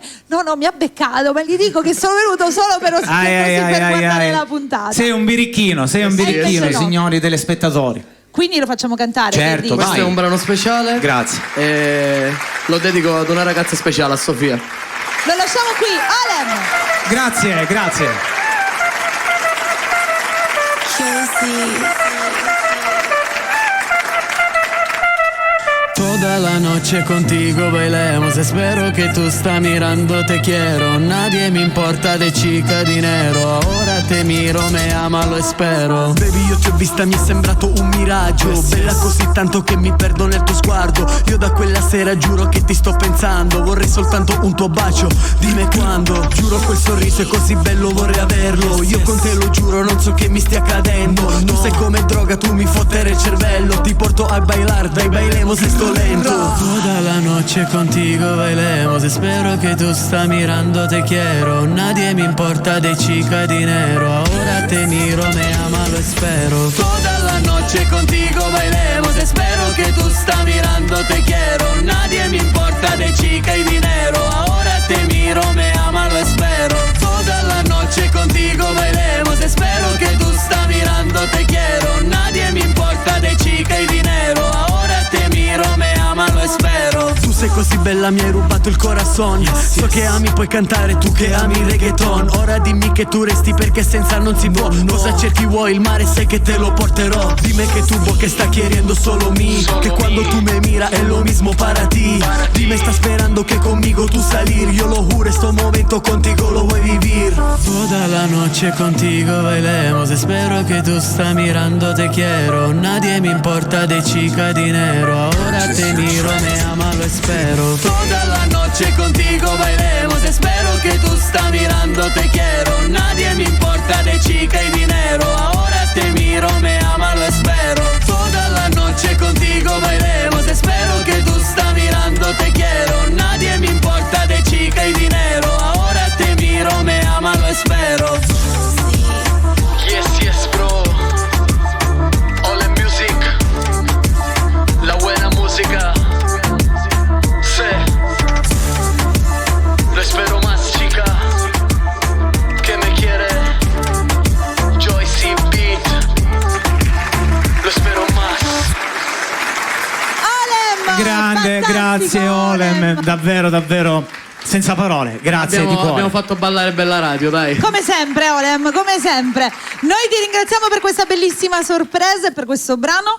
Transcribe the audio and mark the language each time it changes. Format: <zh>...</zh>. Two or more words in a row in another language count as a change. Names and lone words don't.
<it>No, mi ha beccato, ma gli dico che sono venuto solo per guardare la puntata. Sei un birichino, signori telespettatori. Quindi lo facciamo cantare. Certo, questo è un brano speciale. Grazie. E lo dedico ad una ragazza speciale, a Sofia. Lo lasciamo qui, Olem. Grazie.</it> <es>Toda la noche contigo bailemos, espero que tú estás mirando, te quiero, nadie me importa de chica di nero, ahora te miro, me ama,</es> <it>lo spero. Baby, io ti ho vista, mi è sembrato un miraggio, bella così tanto che mi perdo nel tuo sguardo, io da quella sera giuro che ti sto pensando, vorrei soltanto un tuo bacio, dimmi quando, giuro quel sorriso è così bello, vorrei averlo, io con te lo giuro, non so che mi stia accadendo, tu sei come droga, tu mi fottere il cervello, ti porto a bailar, dai</it> <es>bailemos esto lento. Toda la noche contigo bailemos, espero que tú estás mirando, te quiero, nadie me importa de chica di nero, ahora te miro, me ama, lo espero. Toda la noche contigo bailemos, espero que tú estás mirando, te quiero, nadie me importa de chica y dinero, ahora te miro, me ama, lo espero. Toda la noche contigo bailemos, espero que tú estás mirando, te quiero, nadie me importa de chica y dinero, ahora te miro, me ama,</es> <it>lo spero. Tu sei così bella, mi hai rubato il corazon. So che ami, puoi cantare, tu che ami il reggaeton. Ora dimmi che tu resti perché senza non si può. Cosa cerchi, vuoi il mare, sai che te lo porterò.</it> <es>Dime che tu che sta queriendo solo mi, che quando tu me mira è lo mismo para ti. Dime sta sperando che conmigo tu salir. Yo lo juro, este momento contigo lo voy vivir. Toda la noche contigo bailemos, espero que tú estás mirando, te quiero, nadie me importa de chica di nero, ahora te miro, me ama, lo espero. Toda la noche contigo bailemos, espero que tú estás mirando, te quiero, nadie me importa de chica y dinero, ahora te miro, me ama, lo espero. Toda la noche contigo bailemos, espero que tú estás mirando, te quiero, nadie me importa de chica y dinero, ahora te miro, me ama, lo espero.</es> <en>Yes, bro.</en> <es>Ole Music, la buena música. Sí, lo espero más, chica, que me quiere. Joyce Beat,</es> <it>lo spero</it> <es>más.</es> <it>Olem! Grande, grazie Olem, davvero senza parole, grazie di cuore. Abbiamo fatto ballare Bella Radio, dai. Come sempre, Olem, come sempre. Noi ti ringraziamo per questa bellissima sorpresa e per questo brano.</it>